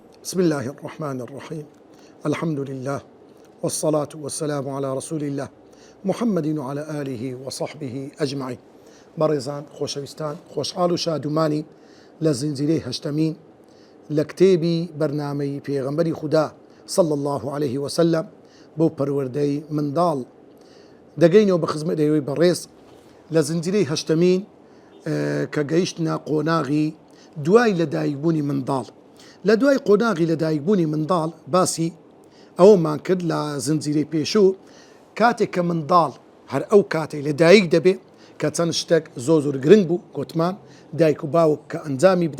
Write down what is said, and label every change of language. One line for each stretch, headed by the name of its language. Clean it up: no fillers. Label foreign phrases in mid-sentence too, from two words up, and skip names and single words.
Arabic: بسم الله الرحمن الرحيم. الحمد لله والصلاة والسلام على رسول الله محمد وعلى آله وصحبه أجمعين.
Central Kurdish: بەڕێزان خۆشەویستان، خۆشحاڵ و شادومانی لە زنجیرەی هەشتەمین لە کتێبی بەرنامەی پێغەمبەری خودا
Arabic: صلى الله عليه وسلم
Central Kurdish: بۆ پەروەردەی منداڵ دەگەینەوە بە خزمەتەوەی بەڕێز لە زنجیرەی هەشتەمین کە گەیشتنە قۆناغی دوای لەدایکبوونی منداڵ. لە دوای قۆناغی لەدایکبوونی منداڵ باسی ئەوەمان کرد لە زنجیرەی پێشوو کاتێک کە منداڵ هەر ئەو کاتێک لەدایک دەبێ کە چەند شتێک زۆر گرنگ بوو گوتمان دایک و باوک کە ئەنجامی بدا.